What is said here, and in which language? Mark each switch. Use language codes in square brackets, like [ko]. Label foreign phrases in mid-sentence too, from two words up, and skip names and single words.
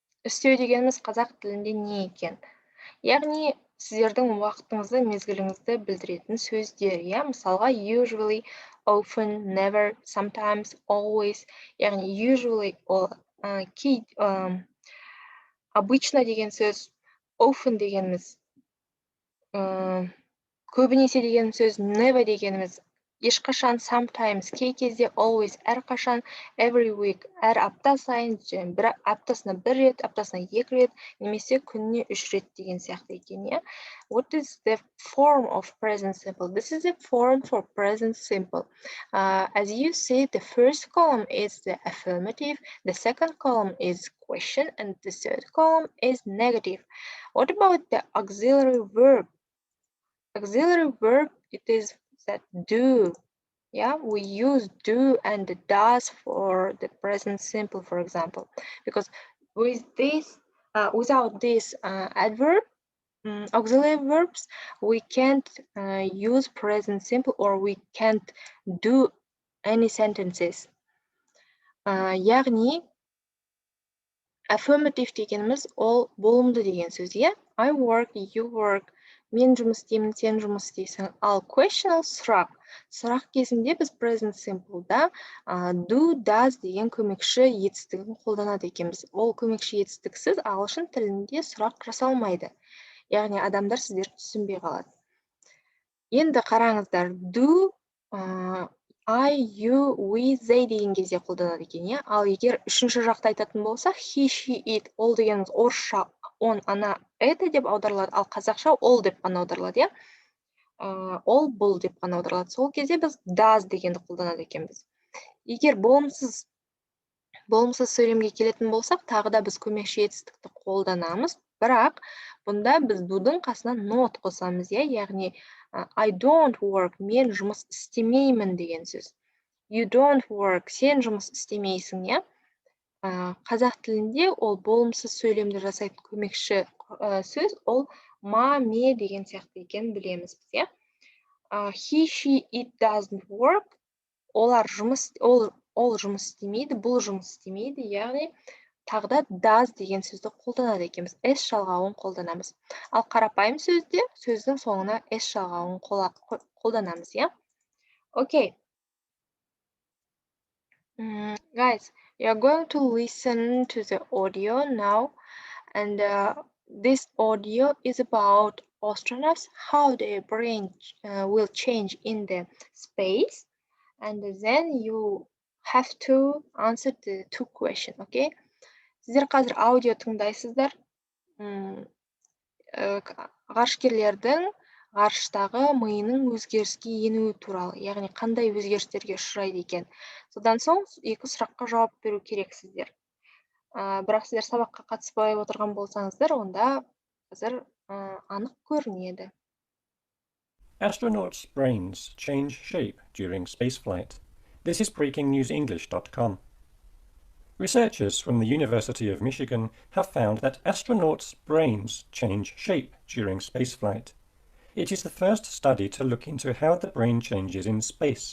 [kk] істеу дегеніміз қазақ тілінде не екен? Яғни сіздердің уақытыңызды, мезгіліңізді білдіретін сөздер, иә? [en] Мысалға usually, often, never, sometimes, always. [kk] Яғни usually ол обычно деген сөз, often дегеніміз көбінесе деген сөз, never дегеніміз ешқашан, sometimes кей кезде, always әрқашан, [en] every week [kk] әр апта сайын, бір аптасына бір рет, аптасына екі рет, немесе күніне 3 рет деген сияқты екен, иә? [en] What is the form of present simple? This is the form for present simple. As you see, the first column is the affirmative, the second column is question, and the third column is negative. What about the auxiliary verb? Auxiliary verb, it is that do. Yeah, we use do and does for the present simple, for example, because with this, without this adverb, auxiliary verbs, we can't use present simple, or we can't do any sentences. [kk] Яғни affirmative дегеніміз ол болымды деген сөз, иә? [en] I work, you work, [kk] мен жұмыс істеймін, сен жұмыс істейсің. Ал question ол сұрақ. Сұрақ кезінде біз [en] present simple'да do, does [kk] деген көмекші етістігін қолданады екенбіз. Ол көмекші етістіксіз ағылшын тілінде сұрақ жасалмайды. Яғни адамдар сіздер түсінбей қалады. Енді қараңыздар, [en] do I, you, we, they [kk] деген кезде қолданады екен, иә? Ал егер үшінші жақта айтатын болсақ, [en] he, she, it, [kk] ол дегеніміз орысша [ru] он, ана, это [kk] деп аударылады, ал қазақша ол деп қана аударылады, иә? Ол бұл деп қана аударылады. Сол кезде біз does дегенді қолданады екенбіз. Егер болымсыз сөйлемге келетін болсақ, тағы да біз көмекші етістікті қолданамыз, бірақ бұнда біз do'дың қасына not қосамыз, иә? [en] Яғни I don't work, [kk] мен жұмыс істемеймін деген сөз. [en] You don't work, [kk] сен жұмыс істемейсің, иә? Қазақ тілінде ол болымсыз сөйлемді жасайтын көмекші сөз, ол ма, ме деген сияқты екенін білеміз біз, иә? [en] He, she, it doesn't work, [kk] ол жұмыс істемейді, бұл жұмыс істемейді, яғни тағы да does деген сөзді қолданады екенбіз. S жалғауын қолданамыз. Ал қарапайым сөзде сөздің соңына S жалғауын қолданамыз, иә? [en] Okay. Guys, you are going to listen to the audio now, and this audio is about astronauts, how their brain will change in the space, and then you have to answer the 2 questions, okay? [kk] Сіздер қазір аудио тыңдайсыздар. Ғарышкерлердің ғарыштағы миының өзгеріске енуі туралы, яғни қандай өзгерістерге ұшырайды екен. Содан соң 2 сұраққа жауап беру керексіздер. Бірақ сіздер сабаққа қатыспай отырған болсаңыздар, онда қазір анық көрінеді. [en] Astronauts' brains change shape during spaceflight. This is breakingnewsenglish.com. Researchers from the University of Michigan have found that astronauts' brains change shape during spaceflight. It is the first study to look into how the brain changes in space.